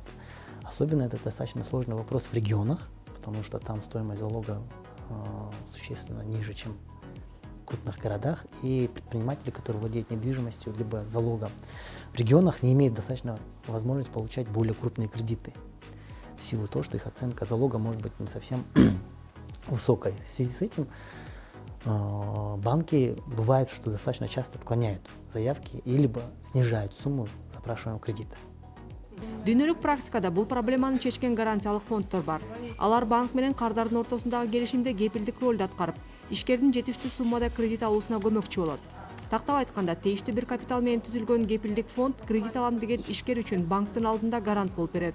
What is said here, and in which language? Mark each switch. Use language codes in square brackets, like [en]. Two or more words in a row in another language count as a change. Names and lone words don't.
[ru] Особенно это достаточно сложный вопрос в регионах, потому что там стоимость залога существенно ниже, чем в крупных городах, и предприниматели, которые владеют недвижимостью либо залогом, в регионах не имеют достаточно возможности получать более крупные кредиты, в силу того, что их оценка залога может быть не совсем высокой. В связи с этим банки бывает, что достаточно часто отклоняют заявки и либо снижают сумму запрашиваемого кредита. [ky] Дүйнөлүк практикада бул проблеманы чечкен гарантиялык фонддор бар. Алар банк менен кардардын ортосундагы келишимде кепилдик ролду аткарып, ишкердин жетиштүү суммада кредит алуусуна көмөкчү болот. Тактап айтканда, тийиштүү бир капитал менен түзүлгөн кепилдик фонд кредит алам деген ишкер үчүн банктын алдында гарант болуп берет.